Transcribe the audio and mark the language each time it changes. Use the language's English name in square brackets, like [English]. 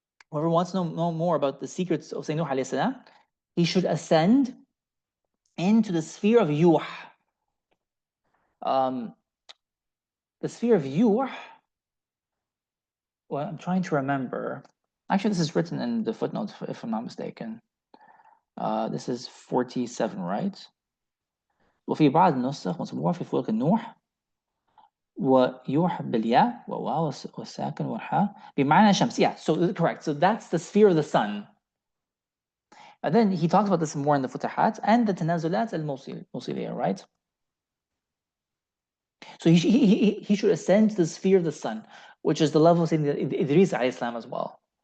[English] Whoever wants to know more about the secrets of Sayyidina Nuh alayhi salam, he should ascend into the sphere of Yuh. The sphere of Yuh, well, I'm trying to remember. Actually, this is written in the footnotes, if I'm not mistaken. This is 47, right? [Arabic] وفي بعض النسخ مطبوع في فلك النوح ويوح بالياء وواو والساكن والحاء بمعنى شمس. [English] Yeah, so correct. So that's the sphere of the sun. And then he talks about this more in the Futuhat and the Tanazulat al-Mawsiliyah, right? So he should ascend to the sphere of the sun, which is the level of Idris alayhi salam as well.